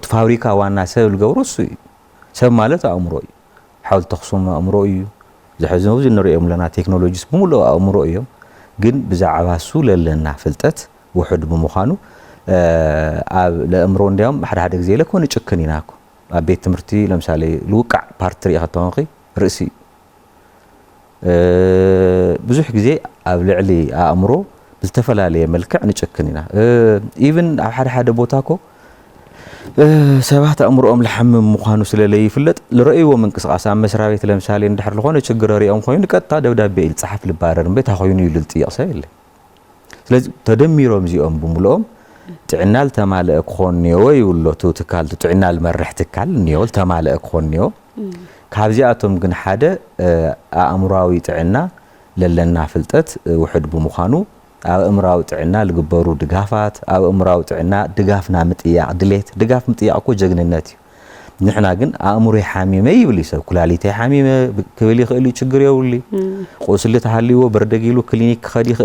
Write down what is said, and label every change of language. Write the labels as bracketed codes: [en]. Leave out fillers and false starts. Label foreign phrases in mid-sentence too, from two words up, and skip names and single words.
[ti] ፋብሪካ ዋና ሰብ ልገብሮ እሱ እዩ ሰብ ማለት ኣእምሮ እዩ ሓወልቲ ኣኽሱም ኣእምሮ እዩ ዝሕዝኑ ብዙ ንሪኦም ለና ቴክኖሎጂስ ብምሉእ ኣእምሮ እዮም ግን ብዛዕባ እሱ ለለና ፍልጠት ውሕድ ብምዃኑ ኣብ ለእምሮ እንዲያውም ሓደ ሓደ ግዜ ለኮነ ጭክን ኢና እኮ ኣብ ቤት ትምህርቲ ለምሳሌ ልውቃዕ ፓርቲ ሪኢኻ ተኾንኺ ርእሲ ብዙሕ ግዜ ኣብ ልዕሊ ኣእምሮ ብዝተፈላለየ መልክዕ ንጭክን ኢና ኢቭን ኣብ ሓደ ሓደ ቦታ እኮ ሰባት ኣእምሮኦም ልሓምም ምዃኑ ስለለይ ይፍለጥ ልረእይዎ ምንቅስቃስ ኣብ መስሪያ ቤት ለምሳሌ እንድሕር ዝኾነ ችግር ሪኦም ኮይኑ ቀጥታ ደብዳቤ ይልፅሓፍ ልባረር እምበር ኮይኑ እዩ ልጥይቕ ሰብ የለ ስለዚ ተደሚሮም እዚኦም ብምልኦም ጥዕና ልተማልአ ክኾን እኒኦ ይብሎ ቱ ትካል ጥዕና ልመርሕ ትካል እኒኦ ልተማልአ ክኾን እኒኦ ካብዚኣቶም ግን ሓደ ኣእምሮዊ ጥዕና ለለና ፍልጠት ውሕድ ብምዃኑ ኣብ እምራዊ ጥዕና ልግበሩ ድጋፋት ኣብ እምራዊ ጥዕና ድጋፍና ምጥያቅ ድሌት ድጋፍ ምጥያቅ እኮ ጀግንነት እዩ ንሕና ግን ኣእምሮይ ሓሚመ ይብል ሰብ ኩላሊተይ ሓሚመ ክብል ይኽእል እዩ ችግር የብሉ ቁስሊ ተሃልይዎ በርደጊሉ ክሊኒክ ክኸዲ ይኽእል እዩ